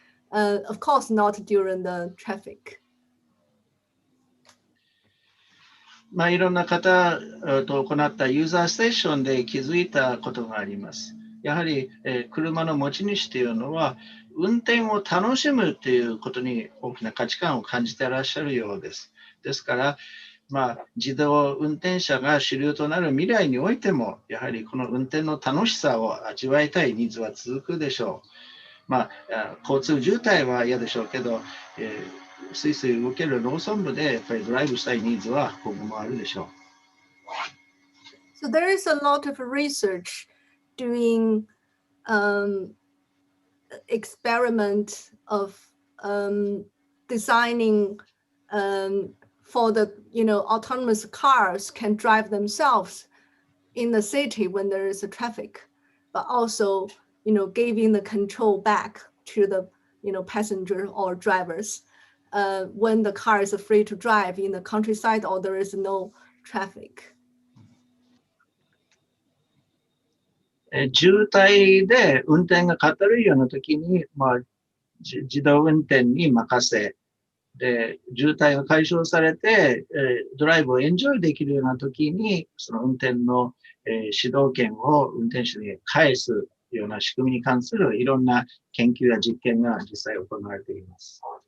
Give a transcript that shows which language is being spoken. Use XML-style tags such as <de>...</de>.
<en>Of course, not during the traffic.</en> <ja>いろんな方と行ったユーザーステーションで気づいたことがあります。やはり車の持ち主というのは運転を楽しむということに大きな価値観を感じていらっしゃるようです。ですから自動運転車が主流となる未来においても、やはりこの運転の楽しさを味わいたいニーズは続くでしょう。交通渋滞は嫌でしょうけど、スイスイ動ける農村部でやっぱりドライブしたいニーズは今後もあるでしょう。</ja> <en>So there is a lot of research doing experiment of designing for the autonomous cars can drive themselves in the city when there is a traffic, but also giving the control back to the passenger or drivers when the car is free to drive in the countryside or there is no traffic.</en> <ja>渋滞で運転がかたるいような時に、自動運転に任せ、で、渋滞が解消されて、ドライブをエンジョイできるような時に、その運転の、指導権を運転手に返すような仕組みに関するいろんな研究や実験が実際行われています。</ja>